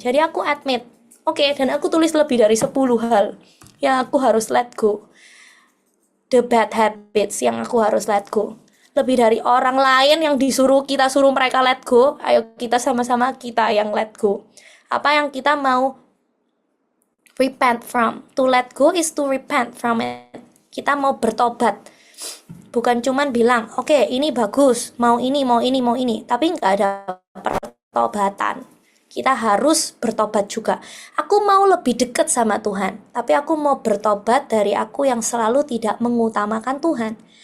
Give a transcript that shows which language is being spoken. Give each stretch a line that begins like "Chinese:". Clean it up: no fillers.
Indonesian: Jadi aku admit, oke, dan aku tulis lebih dari 10 hal yang aku harus let go.
English: The bad habits
Indonesian: yang aku harus let go. Lebih dari orang lain yang kita suruh mereka let go, ayo kita sama-sama kita yang let go. Apa yang kita mau
English: repent from. To let go is to repent from it.
Indonesian: Kita mau bertobat. Bukan cuman bilang, oke, ini bagus, mau ini, tapi nggak ada pertobatan. Kita harus bertobat juga. Aku mau lebih dekat sama Tuhan, tapi aku mau bertobat dari aku yang selalu tidak mengutamakan Tuhan.